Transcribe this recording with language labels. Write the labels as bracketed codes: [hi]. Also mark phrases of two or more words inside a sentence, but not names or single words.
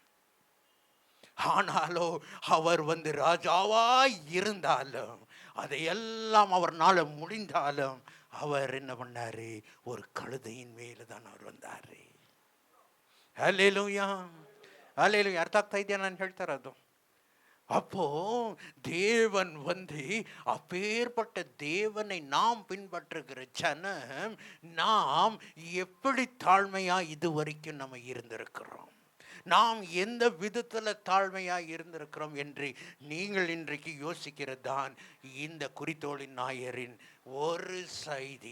[ta] ஆனாலோ அவர் ராஜாவாய் இருந்தாலும், அதையெல்லாம் அவர்னால முடிந்தாலும், அவர் என்ன பண்ணாரு, ஒரு கழுதையின் மேல தான் அவர் வந்தாரு. ஹல்லேலூயா, ஹல்லேலூயா. [kn] ಅರ್ಥ ಆಗ್ತಾ ಇದೆಯಾ ನಾನು ಹೇಳ್ತಾ ಇರೋದು? [ta] அப்போ தேவன் அப்பேற்பட்ட தேவனை நாம் பின்பற்றுகிற ஜனம், நாம் எப்படி தாழ்மையா இதுவரைக்கும் நம்ம இருந்திருக்கிறோம்? நாம் எந்த விதத்தில் தாழ்மையாக இருந்திருக்கிறோம் என்று நீங்கள் இன்றைக்கு யோசிக்கிறது தான் இந்த குறித்தோளின் நாயரின் ஒரு செய்தி.